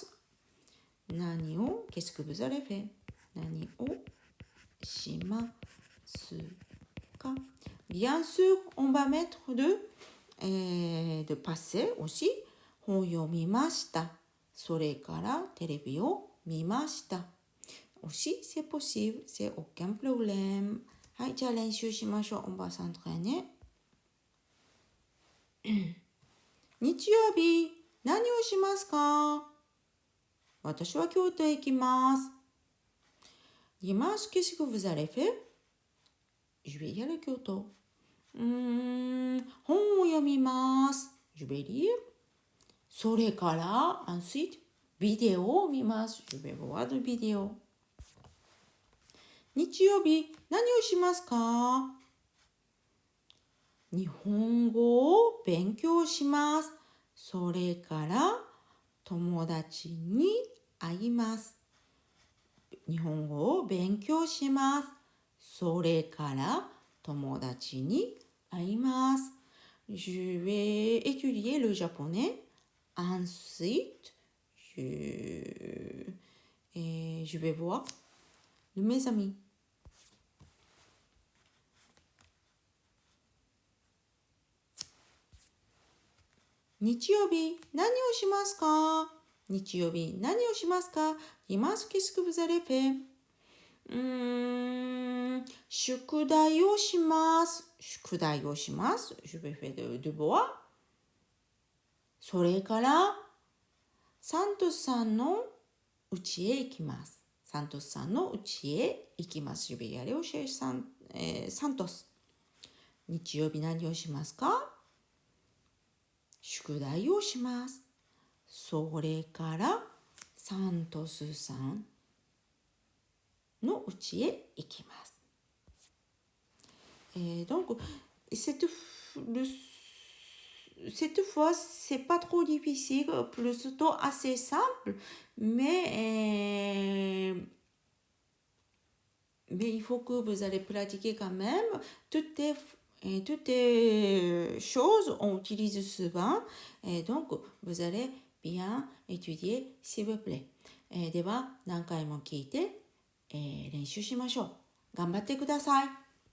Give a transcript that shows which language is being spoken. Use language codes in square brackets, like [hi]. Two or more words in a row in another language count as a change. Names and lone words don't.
[ja] 何を [fr] qu'est-ce que vous allez faire? [ja] 何をしますか? [fr] Bien sûr, on va mettre de passé aussi. [ja] 本を読みました。それからテレビを見ました。 [fr] Aussi, c'est possible, c'est aucun problème. [ja] はい、じゃあ練習しましょう。 [fr] On va s'entraîner. [ja] 日曜日、何をしますか？私は京都へ行きます。 [fr] Dimanche, qu'est-ce que vous allez faire? Je vais y aller à Kyoto. [ja] 本を読みます。 [fr] Je vais lire. それから、ensuite, [ja] ビデオを見ます。 [fr] Je vais voir de vidéo. [ja] 日曜日、何をしますか？日本語を勉強します。それから友達に会います。日本語を勉強します。それから友達に会います。 [fr] Je vais étudier le japonais. Ensuite, je vais voir mes amis. [ja] 日曜日、何をしますか？日曜日、何をしますか？ [fr] Dimanche, qu'est-ce que vous allez faire? [ja] 宿題をします。宿題をします。 [fr] Je vais faire de devoir. [ja] それから、サントスさんの家へ行きます。サントスさんの家へ行きます。 [fr] Je vais y aller chez Santos. [ja] 日曜日何をしますか？宿題をします。それからサントスさんの家へ行きます。 [fr] Donc, cette fois, c'est pas trop difficile, plutôt assez simple, mais il faut que vous allez pratiquer quand même. Toutes les choses, on utilise souvent. Et donc, vous allez bien étudier, s'il vous plaît. [ja] では、何回も聞いて、練習しましょう。頑張ってください。